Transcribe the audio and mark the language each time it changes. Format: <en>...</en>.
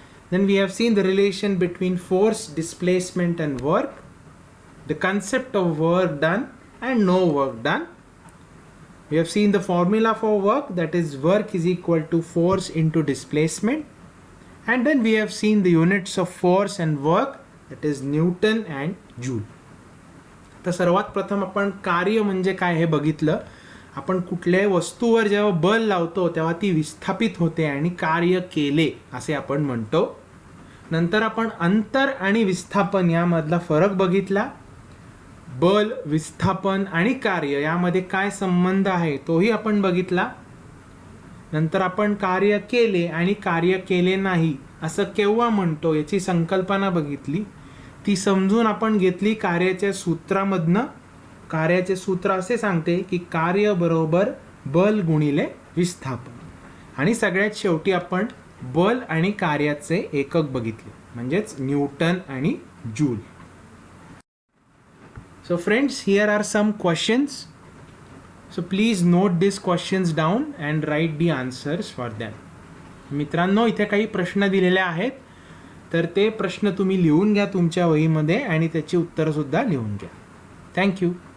<en>Then we have seen the relation between force, displacement and work, the concept of work done and no work done. We have seen the formula for work, that is work is equal to force into displacement. And then we have seen the units of force and work, that is Newton and joule.</en> <mr>तर सर्वात प्रथम आपण कार्य म्हणजे काय हे बघितलं. आपण कुठल्याही वस्तूवर जेव्हा बल लावतो तेव्हा ती विस्थापित होते आणि कार्य केले असे आपण म्हणतो. नंतर आपण अंतर आणि विस्थापन यामधला फरक बघितला. बल, विस्थापन आणि कार्य यामध्ये काय संबंध आहे तोही आपण बघितला. नंतर आपण कार्य केले आणि कार्य केले नाही असं केव्हा म्हणतो याची संकल्पना बघितली. ती समजून आपण घेतली कार्याच्या सूत्रामधनं. कार्याचे सूत्र असे सांगते की कार्य बरोबर बल गुणिले विस्थापन. आणि सगळ्यात शेवटी आपण बल आणि कार्याचे एकक बघितले, म्हणजेच न्यूटन आणि joule.</mr> <en>So friends, here are some questions. So please note these questions down and write the answers for them.</en> <mr>मित्रांनो, इथे काही प्रश्न दिलेले आहेत, तर ते प्रश्न तुम्ही लिहून घ्या तुमच्या वहीमध्ये आणि त्याची उत्तरं सुद्धा लिहून घ्या. थँक्यू.</mr>